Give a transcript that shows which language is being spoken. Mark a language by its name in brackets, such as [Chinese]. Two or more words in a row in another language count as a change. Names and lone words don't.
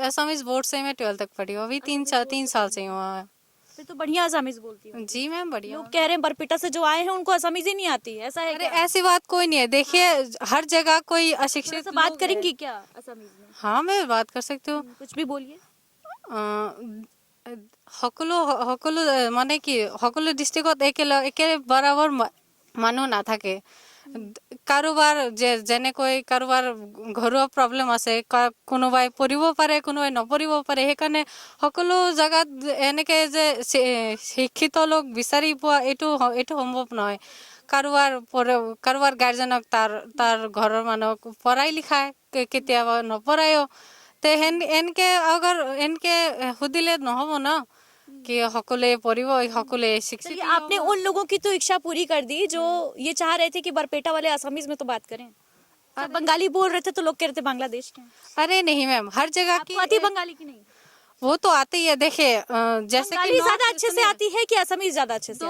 [Hindi] असमीज बोर्ड से मैं 12th तक पढ़ी हूँ, अभी 3 साल से हुआ है। फिर तो बढ़िया असमीज बोलती हूँ। जी मैम बढ़िया। लोग कह रहे हैं बरपेटा से जो आए हैं उनको असमीज ही नहीं आती है, ऐसा है अरे क्या? ऐसी बात कोई नहीं है, देखिए हर जगह कोई थोड़ा अशिक्षित सा बात लोग करेंगी हैं। क्या असमीज में? हाँ मैं बात कर सकती हूँ। कुछ भी बोलिए। [Assamese] সকলো মানে কি সকলো ডিষ্ট্ৰিক্টত একে বৰাবৰ মানুহ নাথাকে। কাৰোবাৰ যেনেকৈ কাৰোবাৰ ঘৰুৱা প্ৰব্লেম আছে, কোনোবাই পঢ়িব পাৰে, কোনোবাই নপঢ়িব পাৰে, সেইকাৰণে সকলো জেগাত এনেকৈ যে শিক্ষিত লোক বিচাৰি পোৱা এইটো সম্ভৱ নহয়। কাৰোবাৰ গাৰ্জেনক তাৰ ঘৰৰ মানুহক পঢ়াই লিখায়, কেতিয়াবা নপঢ়ায়ো। তে এনেকে সুধিলে নহ'ব ন कि সকলে পঢ়িব, সকলে শিक्षित। [Hindi] चलिए, आपने उन लोगों की तो इच्छा पूरी कर दी जो ये चाह रहे थे कि बरपेटा वाले असमीज में तो बात करें। जब बंगाली बोल रहे थे तो लोग कह रहे थे बांग्लादेश के हैं। अरे नहीं मैम, हर जगह की आपको आती है बंगाली की नहीं? वो तो आती है। देखिए जैसे कि बंगाली ज्यादा अच्छे से आती है कि असमीज ज्यादा अच्छे से?